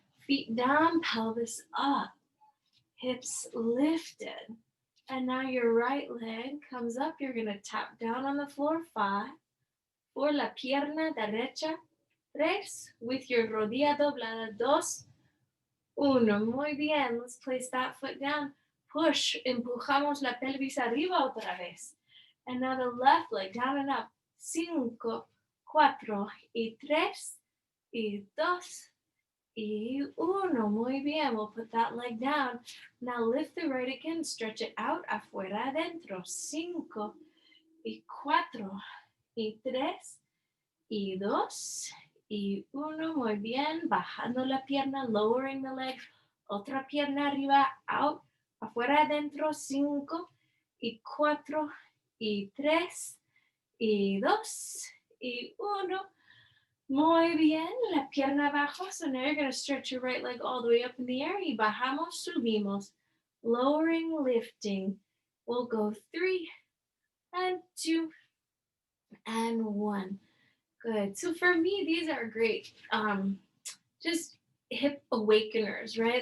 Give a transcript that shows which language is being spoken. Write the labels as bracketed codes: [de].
[en] Feet down, pelvis up, hips lifted. And now your right leg comes up. You're going to tap down on the floor. [es] 5, por la pierna derecha. 3, [en] with your [es] rodilla doblada. 2, 1. Muy bien. [en] Let's place that foot down. Push. [es] Empujamos la pelvis arriba otra vez. [en] And now the left leg down and up. [es] 5, 4, y 3, y 2, y 1. Muy bien. [en] We'll put that leg down. Now lift the right again. Stretch it out. [es] Afuera, adentro. 5, y 4, y 3, y 2, y 1. Muy bien. Bajando la pierna. [en] Lowering the leg. [es] Otra pierna arriba. [en] Out. [es] Afuera, adentro. 5, y 4, y 3, y 2, y 1. Muy bien, la pierna abajo. [en] So now you're going to stretch your right leg all the way up in the air. [es] Y bajamos, subimos. [en] Lowering, lifting. We'll go 3, and 2, and 1. Good. So for me, these are great. Just hip awakeners, right?